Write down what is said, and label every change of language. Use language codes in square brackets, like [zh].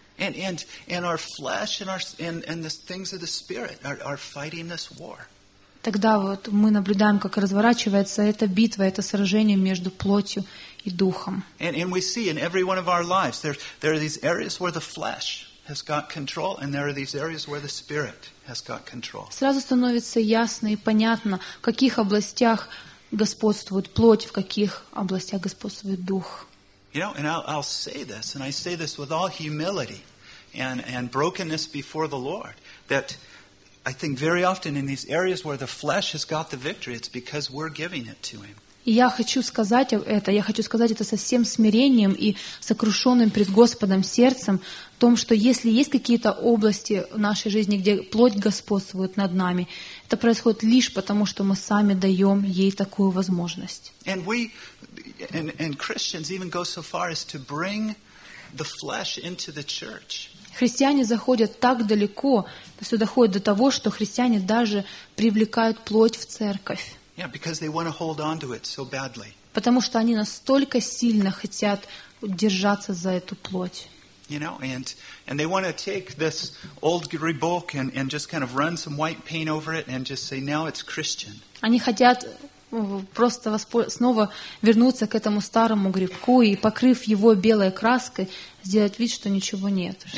[en] And our flesh and the things of the spirit are fighting this war. [ru] Тогда вот мы наблюдаем, как разворачивается эта битва, это сражение между плотью и духом. [en] And we see in every one of our lives, there are these areas where the flesh has got control, and there are these areas where the spirit has got control. [ru] Сразу становится ясно и понятно, в каких областях господствует плоть, в каких областях господствует дух. [en] You know, and I'll say this, and I say this with all humility and brokenness before the Lord, that I think very often in these areas where the flesh has got the victory, it's because we're giving it to him. [ru] Я хочу сказать это со всем смирением и сокрушенным пред Господом сердцем, в том, что если есть какие-то области в нашей жизни, где плоть господствует над нами, это происходит лишь потому, что мы сами даем ей такую возможность. [en] And Christians even go so far as to bring the flesh into the church. [ru] Христиане заходят так далеко, все доходит до того, что христиане даже привлекают плоть в церковь. [en] Yeah, because they want to hold on to it so badly. [ru] Потому что они настолько сильно хотят держаться за эту плоть. [en] You know, and they want to take this old book and just kind of run some white paint over it and just say, now it's Christian. [ru] Они хотят просто снова вернуться к этому старому грибку и, покрыв его белой краской, сделать вид, что ничего нет.